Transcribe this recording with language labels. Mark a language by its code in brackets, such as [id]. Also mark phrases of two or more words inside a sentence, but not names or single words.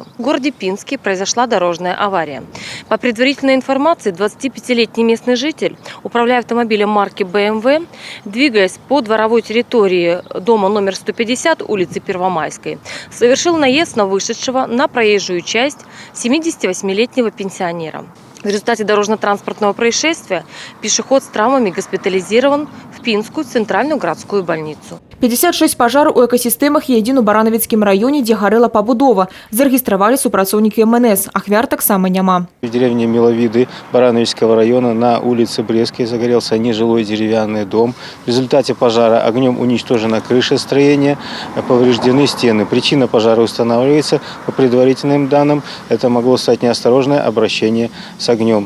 [ru] В городе Пинске произошла дорожная авария. По предварительной информации, 25-летний местный житель, управляя автомобилем марки BMW, двигаясь по дворовой территории дома номер 150 улицы Первомайской, совершил наезд на вышедшего на проезжую часть 78-летнего пенсионера. В результате дорожно-транспортного происшествия пешеход с травмами госпитализирован в Пинскую центральную городскую больницу. [be] 56 пажараў у экасістэмах є адзін у Баранавіцкім раёне, дзе гарэла пабудова. Зарэгістравалі супрацоўнікі МНС. Ахвяр таксама няма. [ru] В деревне Миловиды Барановичского района на улице Брестской загорелся нежилой деревянный дом. В результате пожара огнем уничтожена крыша строения, повреждены стены. Причина пожара устанавливается. По предварительным данным, это могло стать неосторожное обращение с огнем.